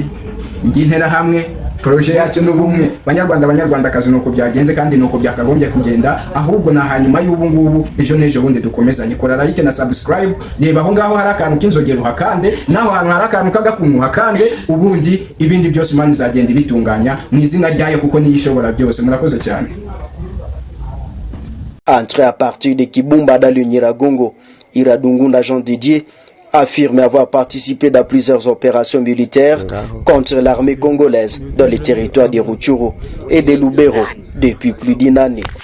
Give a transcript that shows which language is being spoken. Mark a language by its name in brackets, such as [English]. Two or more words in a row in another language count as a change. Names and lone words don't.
[Kinyarwanda] ngintera hamwe projet yacu n'ubumwe. Banyarwandakazi nuko byagenze kandi nuko byakagombye kugenda, ahubwo na hanyuma y'ubu ngubu ejo n'ejo bundi dukomezanye. Kora like na subscribe, reba aho ngaho hari akantu k'inzogera uhakande, naho hantu hari akantu k'agakungu uhakande, ubundi ibindi byose Imana izagenda ibitunganya mu izina ryayo kuko niyo ishobora byose. Murakoze cyane. [French] Entré à partir de Kibumba dans le Nyiragongo, Iradungunda Jean Didier affirme avoir participé dans plusieurs opérations militaires contre l'armée congolaise dans les territoires de Rutshuru et de Lubero depuis plus d'une année.